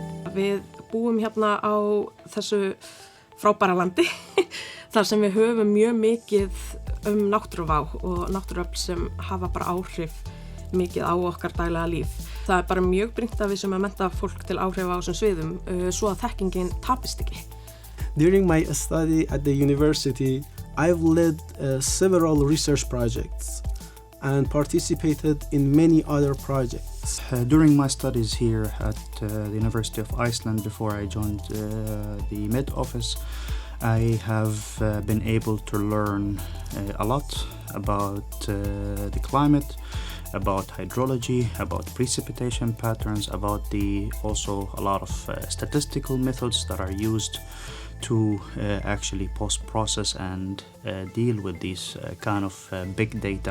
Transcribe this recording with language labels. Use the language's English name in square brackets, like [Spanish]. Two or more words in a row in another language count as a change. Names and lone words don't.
[Icelandic] Við búum hérna á þessu frábæra landi þar sem við höfum mjög mikið náttúruvá og náttúruöfl sem hafa bara áhrif mikið á okkar daglega líf. Það bara mjög brýnt að við sem að mennta fólk til áhrifa á þessum sviðum svo að þekkingin tapist ekki. [English] During my study at the university, I've led several research projects and participated in many other projects. During my studies here at the University of Iceland, before I joined the Med office, I have been able to learn a lot about the climate, about hydrology, about precipitation patterns, about also a lot of statistical methods that are used to actually post-process and deal with these kind of big data.